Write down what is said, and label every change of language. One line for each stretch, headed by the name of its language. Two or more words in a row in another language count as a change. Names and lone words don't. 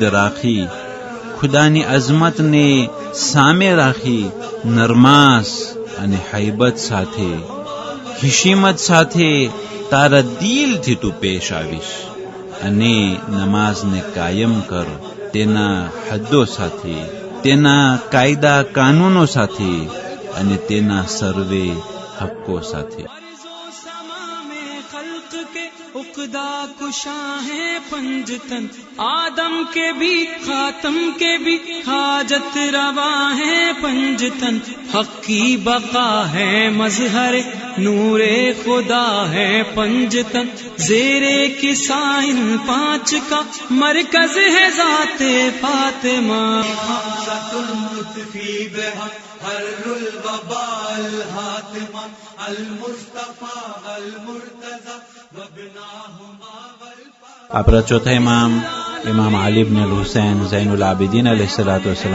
Gujarati: રાખી, ખુદાની અઝમતને સામે રાખી, નરમાસ અને હૈબત સાથે, ખિશીમત સાથે તારા દિલથી તું પેશ આવીશ, અને નમાઝને કાયમ કર તેના હદ્દો સાથે, તેના કાયદા કાનૂનો સાથે, અને તેના સર્વે હક્કો સાથે.
Urdu: عقدہ کشا ہے پنجتن، آدم کے بھی خاتم کے بھی حاجت روا ہے پنجتن. حق کی بقا ہے مظہر نور خدا ہے پنجتن زیر کسا ان 5 کا مرکز ہے ذات فاطمہ
Gujarati: આપણા ચોથા ઇમામ આલી ઇબ્ન અલ હુસૈન ઝૈનુલ આબિદીન
Arabic: عليه الصلاة والسلام